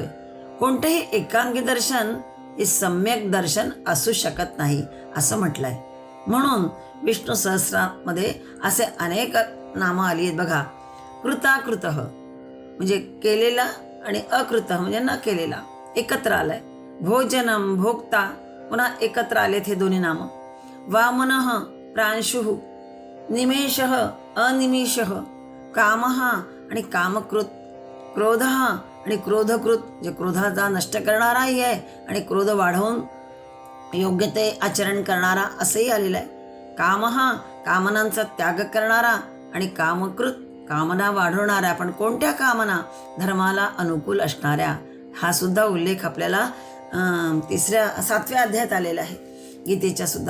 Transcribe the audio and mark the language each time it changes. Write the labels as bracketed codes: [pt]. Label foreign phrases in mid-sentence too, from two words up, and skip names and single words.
[mr] कोणतंही एकांगी दर्शन हे सम्यक दर्शन असू शकत नाही असं म्हटलंय. म्हणून विष्णू सहस्रामध्ये असे अनेक नामं आली आहेत बघा. कृताकृत म्हणजे केलेला आणि अकृत म्हणजे न केलेला एकत्र आलाय. भोजनम भोक्ता पुन्हा एकत्र आलेत हे दोन्ही नामं. वामनः प्रांशुः, निमेषः अनिमेषः, कामः आणि कामकृत, क्रोधः आणि क्रोधकृत जे क्रोधाचा नष्ट करणाराही आहे आणि क्रोध वाढवून योग्य ते आचरण करणारा असंही आलेलं आहे. कामः कामनांचा त्याग करणारा आणि कामकृत कामना वाढवणाऱ्या. पण कोणत्या कामना? धर्माला अनुकूल असणाऱ्या. हा सुद्धा उल्लेख आपल्याला 7व्या अध्यायात आलेला आहे गीतेच्या सुद्धा.